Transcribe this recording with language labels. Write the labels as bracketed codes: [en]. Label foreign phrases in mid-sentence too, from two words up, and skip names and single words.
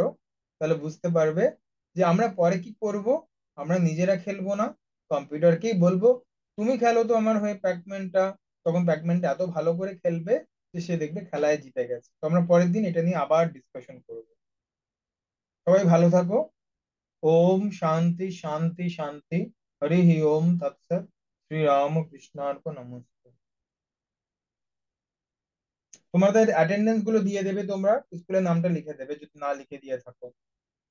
[bn] তাহলে বুঝতে পারবে যে আমরা পরে কি করব। আমরা নিজেরা খেলবো না, কম্পিউটারকেই বলবো তুমি খেলো তো আমার হয়ে প্যাকম্যানটা। তখন প্যাকম্যানটা এত ভালো করে খেলবে যে সে দেখবে খেলায় জিতে গেছে। তো আমরা পরের দিন এটা নিয়ে আবার ডিসকাশন করবো। সবাই ভালো থাকো। [sa] ओम शांति शांति शांति। हरि ही ओम तत्सत। श्री राम कृष्णार्पण नमस्ते। [bn] তোমাদের অ্যাটেন্ডেন্স গুলো দিয়ে দেবে, তোমরা স্কুলের নামটা লিখে দেবে যদি না লিখে দিয়ে থাকো।